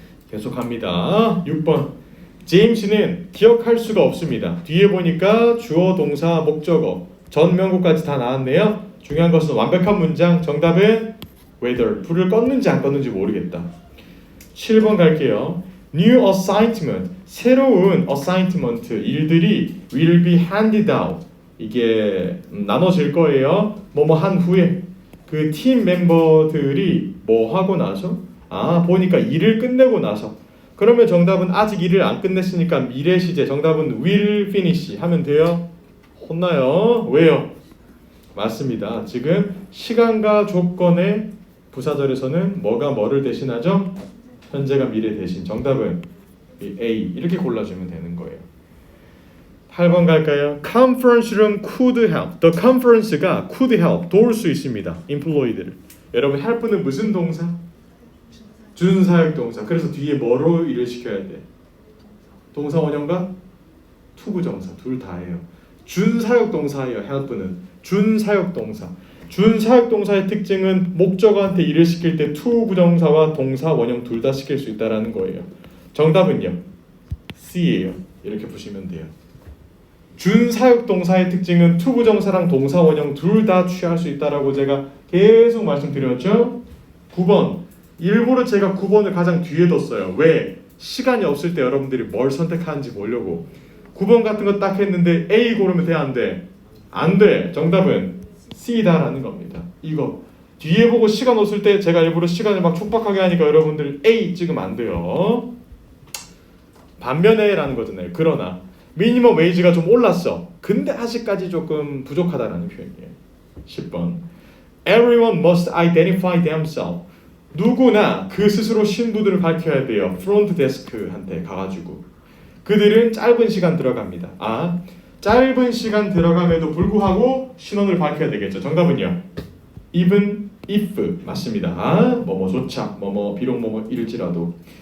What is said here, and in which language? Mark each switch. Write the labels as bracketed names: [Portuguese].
[Korean] 계속합니다. 6번. 제임스는 기억할 수가 없습니다. 뒤에 보니까 주어, 동사, 목적어, 전 명구까지 다 나왔네요. 중요한 것은 완벽한 문장. 정답은 whether. 불을 껐는지 안 껐는지 모르겠다. 7번 갈게요. [English] New assignment. [Korean] 새로운 assignment. [English] 일들이 will be handed out. [Korean] 이게 나눠질 거예요. 뭐뭐 한 후에. 그 팀 멤버들이 뭐 하고 나서? 보니까 일을 끝내고 나서. 그러면 정답은 아직 일을 안 끝냈으니까 미래 시제. 정답은 will finish 하면 돼요. 혼나요. 왜요? 맞습니다. 지금 시간과 조건의 부사절에서는 뭐가 뭐를 대신하죠? 현재가 미래 대신. 정답은 A. 이렇게 골라주면 되는 거예요. 8번 갈까요? [English] Conference room could help. The conference가 could help. [Korean] 도울 수 있습니다. employee들을. 여러분 help는 무슨 동사? 준사역 동사. 그래서 뒤에 뭐로 일을 시켜야 돼? 동사 원형과 투부정사 둘 다예요. 준사역 동사예요. help는 준사역 동사. 준사역 동사의 특징은 목적어한테 일을 시킬 때 투부정사와 동사 원형 둘 다 시킬 수 있다라는 거예요. 정답은요? C예요. 이렇게 보시면 돼요. 준사역 동사의 특징은 투부정사랑 동사 원형 둘 다 취할 수 있다라고 제가 계속 말씀드렸죠. 9번. 일부러 제가 9번을 가장 뒤에 뒀어요. 왜? 시간이 없을 때 여러분들이 뭘 선택하는지 보려고. 9번 같은 거 딱 했는데 A 고르면 돼? 안 돼? 안 돼. 정답은 C다라는 겁니다. 이거 뒤에 보고 시간 없을 때 제가 일부러 시간을 막 촉박하게 하니까 여러분들 A 찍으면 안 돼요. 반면에 라는 거잖아요. 그러나 미니멈 웨이지가 좀 올랐어. 근데 아직까지 조금 부족하다라는 표현이에요. 10번. [English] Everyone must identify themselves. [Korean] 누구나 그 스스로 신분을 밝혀야 돼요. 프론트 데스크한테 가가지고. 그들은 짧은 시간 들어갑니다. 짧은 시간 들어감에도 불구하고 신원을 밝혀야 되겠죠. 정답은요? Even if 맞습니다. 뭐뭐조차 비록 뭐뭐일지라도.